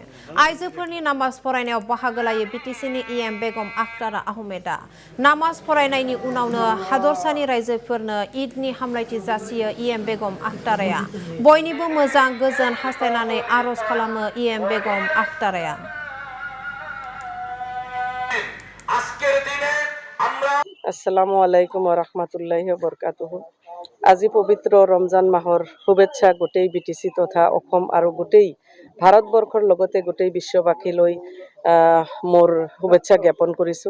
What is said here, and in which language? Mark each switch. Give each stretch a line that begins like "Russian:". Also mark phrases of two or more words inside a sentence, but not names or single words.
Bodo: आइजोफोरनि नामाज फरायनायाव बाहागो लायो बिटिसिनि इएम बेगम आखतारा आहमेदा। नामाज फरायनायनि उनावनो हादरसानि रायजोफोरनो ईदनि हामलायथि जासियो इएम बेगम आखताराया। बयनिबो मोजां गोजोन हास्थायनानै आरज खालामो इएम बेगम आखताराया।
Arabic: السلام عليكم ورحمة الله وبركاته.
Assamese: আজি পবিত্ৰ ৰমজান মাহৰ শুভেচ্ছা গোটেই বিটিচি তথা অসম আৰু গোটেই ভাৰতবৰ্ষৰ লগতে গোটেই বিশ্ববাসীলৈ মোৰ শুভেচ্ছা জ্ঞাপন কৰিছোঁ।